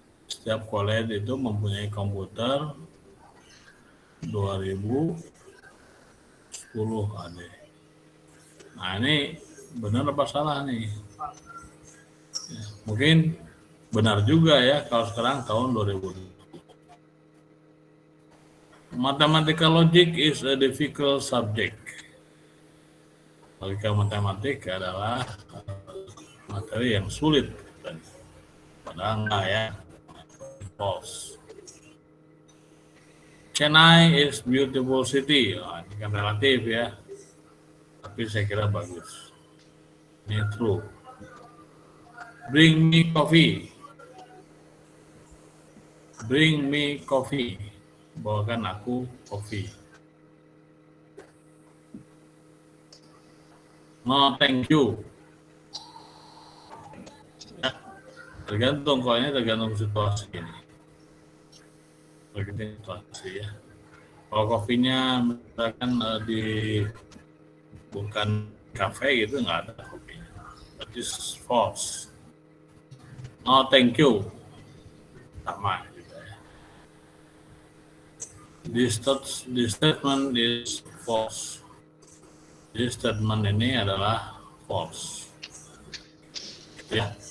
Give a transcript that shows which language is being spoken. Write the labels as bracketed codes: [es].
[id] Setiap college itu mempunyai komputer 2010 AD. Nah, ini benar apa salah nih? Ya, mungkin benar juga ya kalau sekarang tahun 2000. [en] Mathematical logic is a difficult subject. [id] Logika matematik adalah materi yang sulit. Padahal enggak ya. False. [en] Chennai is beautiful city. [id] Oh, ini kan relatif ya. Tapi saya kira bagus. Ini true. [en] Bring me coffee. Bring me coffee. [id] Bawakan aku kopi. [en] No, thank you. [id] Ya, tergantung, kalau ini tergantung situasi ini. Tergantung situasi ya. Kalau kopinya misalkan bukan kafe gitu, nggak ada kopinya. [en] That is false. No, thank you. [id] Sama juga ya. [en] This statement is false. This statement [id] ini adalah false. Ya.